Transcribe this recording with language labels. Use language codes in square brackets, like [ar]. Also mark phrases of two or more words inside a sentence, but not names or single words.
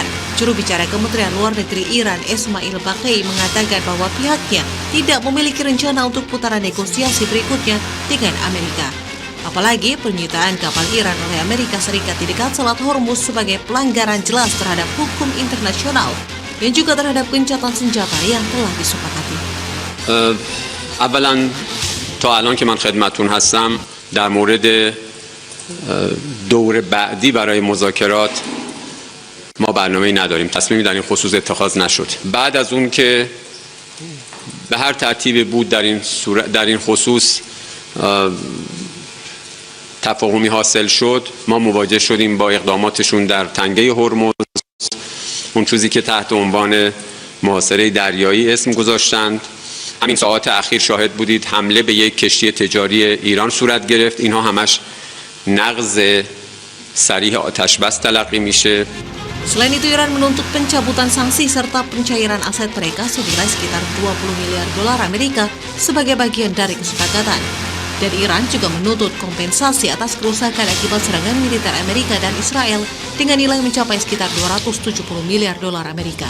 [id] Juru bicara Kementerian Luar Negeri Iran, Esmail Baqai, mengatakan bahwa pihaknya tidak memiliki rencana untuk putaran negosiasi berikutnya dengan Amerika. Apalagi penyitaan kapal Iran oleh Amerika Serikat di dekat Selat Hormuz sebagai pelanggaran jelas terhadap hukum internasional dan juga terhadap gencatan senjata yang telah disepakati. [fa] اولا تا الان که من خدمتتون هستم در مورد دور بعدی برای مذاکرات ما برنامه‌ای نداریم. تصمیمی در این خصوص اتخاذ نشد. بعد از اون که به هر ترتیبی بود در این خصوص تفاهمی حاصل شد، ما مواجه شدیم با اقداماتشون در تنگه هرمز، اون چیزی که تحت عنوان محاصره دریایی اسم گذاشتند. همین ساعات اخیر شاهد بودید حمله به یک کشتی تجاری ایران صورت گرفت. اینها همش نقض صریح آتش بس تلقی میشه. [id] Selain itu, Iran menuntut pencabutan sanksi serta pencairan aset mereka senilai sekitar 20 miliar dolar Amerika sebagai bagian dari kesepakatan. Dan Iran juga menuntut kompensasi atas kerusakan akibat serangan militer Amerika dan Israel dengan nilai mencapai sekitar 270 miliar dolar Amerika.